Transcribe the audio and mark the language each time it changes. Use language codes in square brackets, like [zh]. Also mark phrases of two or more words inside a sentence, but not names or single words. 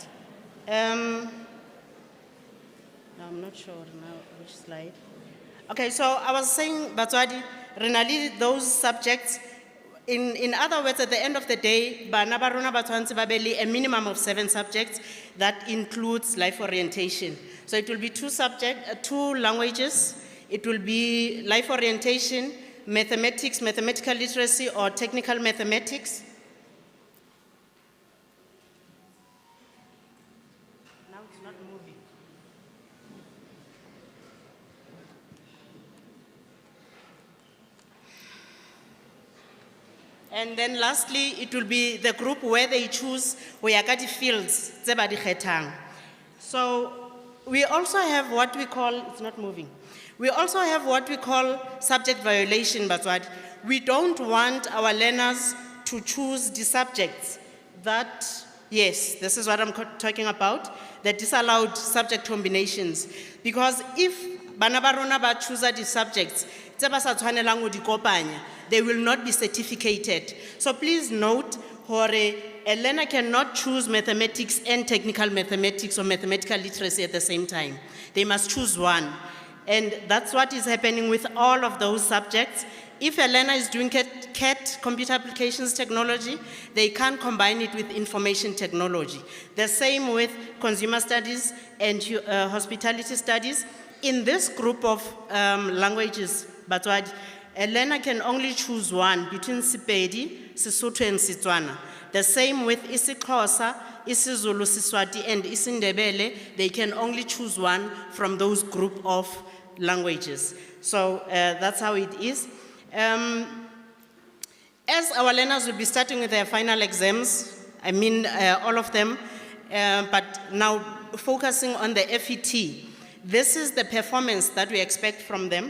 [en] I'm not sure now which slide. Okay, so I was saying, Batswadi, renali those subjects. In other words, at the end of the day, [st] bana ba rona ba tshwantse ba be le [en] a minimum of 7 subjects that includes life orientation. So it will be 2 languages. It will be life orientation, mathematics, mathematical literacy, or technical mathematics. And then lastly, it will be the group where they choose Oyakati fields, [st] tse ba di kgethang. [en] So we also have what we call, it's not moving. We also have what we call subject violation, Batswadi. We don't want our learners to choose the subjects that, yes, this is what I'm talking about, the disallowed subject combinations. Because if [st] bana ba rona ba [en] choose the subjects, [st] tse ba sa tshwanelang ho di kopanya, [en] they will not be certificated. So please note, a learner cannot choose mathematics and technical mathematics or mathematical literacy at the same time. They must choose one. And that's what is happening with all of those subjects. If a learner is doing CAT, computer applications technology, they can't combine it with information technology. The same with consumer studies and hospitality studies. In this group of languages, Batswadi, a learner can only choose one between Sepedi, Sesotho and Setswana. The same with isiXhosa, isiZulu, Siswati and isiNdebele, they can only choose one from those group of languages. So that's how it is. As our learners will be starting with their final exams, I mean all of them, but now focusing on the FET, this is the performance that we expect from them.